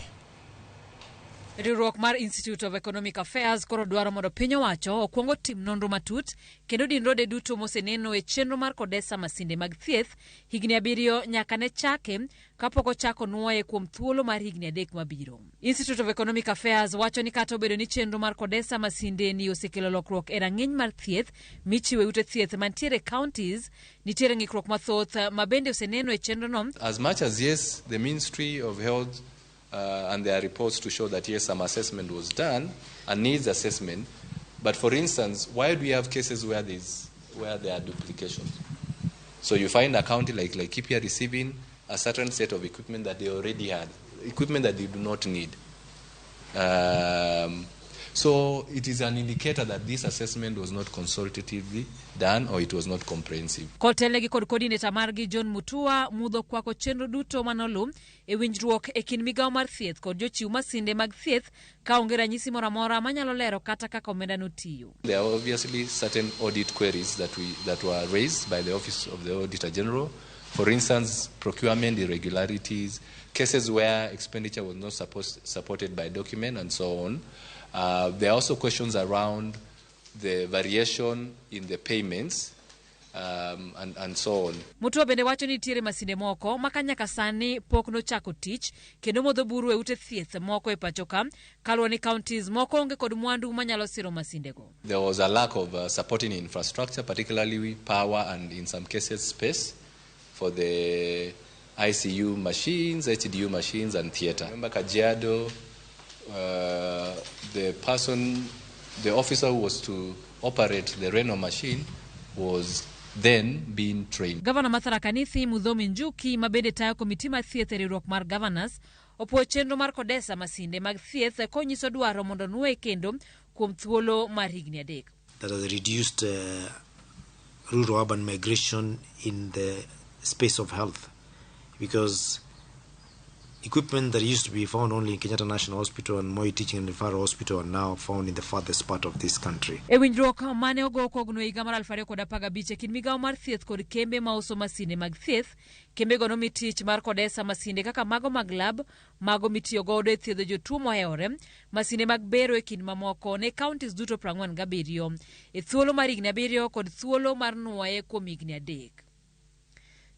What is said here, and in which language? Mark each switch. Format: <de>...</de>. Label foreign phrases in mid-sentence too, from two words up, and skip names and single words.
<luo>Riwruok mar Institute of Economic Affairs koro dwaro mondo piny owacho okuongo tim nonro matut kendo dinrode duto moseneno e chenro mar okodesa Masinde mag thieth higni 7 nyaka ne chake kapok ochako nuoye kuom thuolo mar higni 3 mabiro. Institute of Economic Affairs wacho ni kata obedo ni chenro mar okodesa Masinde ni osekelo lokruok e rang'iny mar thieth michiwo ute thieth mantiere counties, nitiere ng'ikruok mathoth mabende oseneno e chenro no.</luo> <en>As much as yes, the Ministry of Health and there are reports to show that yes, some assessment was done and needs assessment. But for instance, why do we have cases where there are duplications? So you find a county like Laikipia receiving a certain set of equipment that they already had, equipment that they do not need. So it is an indicator that this assessment was not consultatively done or it was not comprehensive.</en> <luo>Kotelegi kod coordinator margi John Mutua mudho kwako chenro duto manolum e winjruok e kin migawo mar thieth kod jochiw Masinde mag thieth ka onge ranyisi moro amora manyalo lero kata kaka omenda notiyo.</luo> <en>There are obviously certain audit queries that were raised by the Office of the Auditor General. For instance, procurement irregularities, cases where expenditure was not supported by document and so on. There are also questions around the variation in the payments and so on.</en> <luo>Mutua bende wacho ni nitiere Masinde moko makanyaka sani pok nochako tich kendo modho buru e ute thieth moko e pachoka kaluwore ni counties moko onge kod mwandu manyalo siro Masinde go.</luo> <en>There was a lack of supporting infrastructure, particularly power and in some cases space for the ICU machines, HDU machines and theatre. Remember Kajiado, the officer who was to operate the Reno machine was then being trained.</en> <luo>Governor Mathara Kanithi Mudhomi Njuki mabende tayo komiti mar thieth e riwruok mar governors opuo chenro mar okodesa Masinde mag thieth konyiso dwaro mondo nuoye kendo kuom thuolo mar higni 3.</luo> <en>That has reduced rural urban migration in the space of health, because equipment that used to be found only in Kenyatta National Hospital and Moi Teaching and Referral Hospital are now found in the farthest part of this country.</en> <luo>E winjruok mane ogo kogno higa mar 2015 e kind migawo mar thieth kod kembe mauso Masinde mag thieth, kembe go nomi tich mar okodesa Masinde kaka mago mag lab, mago mitiyo godo e thiedho jotuo mohewore, Masinde mag bero e kind mamoko ne counties duto 47 e thuolo mar higni 7 kod thuolo mar nuoye kuom higni 3.</luo>